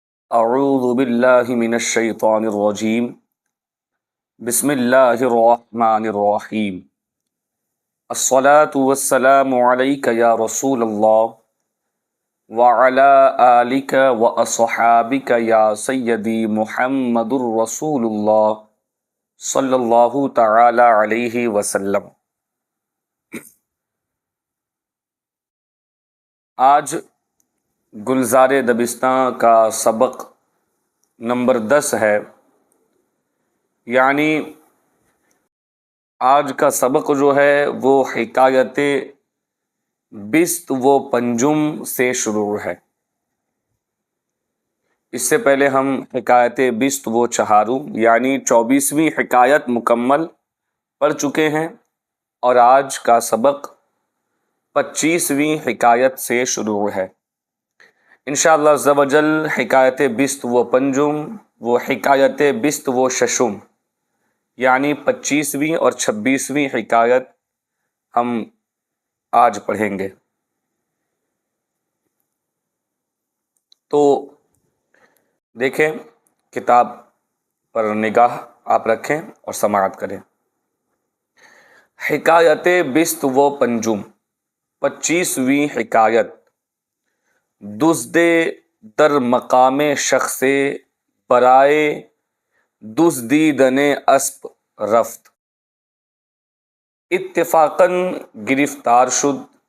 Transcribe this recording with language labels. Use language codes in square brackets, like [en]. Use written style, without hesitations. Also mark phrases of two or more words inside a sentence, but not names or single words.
[ar] اعوذ باللہ من الشیطان الرجیم بسم اللہ الرحمن الرحیم الصلاة والسلام علیک یا رسول اللہ وعلی آلک واصحابک یا سیدی محمد الرسول اللہ صلی اللہ تعالی علیہ وسلم۔ [ur] آج گلزار دبستان کا سبق نمبر 10 ہے، یعنی آج کا سبق جو ہے وہ [fa] حکایت بست و پنجم [ur] سے شروع ہے۔ اس سے پہلے ہم [fa] حکایت بست و چہارم [ur] یعنی 24ویں حکایت مکمل پڑھ چکے ہیں، اور آج کا سبق 25ویں حکایت سے شروع ہے۔ [ar] انشاءاللہ عز و جل [fa] حکایت بست و پنجم [ur] وہ [fa] حکایت بست و ششم [ur] یعنی 25ویں اور 26ویں حکایت ہم آج پڑھیں گے۔ تو دیکھیں، کتاب پر نگاہ آپ رکھیں اور سماعت کریں۔ [fa] حکایت بست و پنجم [ur] 25ویں حکایت۔ [fa] دزد در مقام شخص برائے دزدیدن اسب رفت، اتفاقاً گرفتار شد۔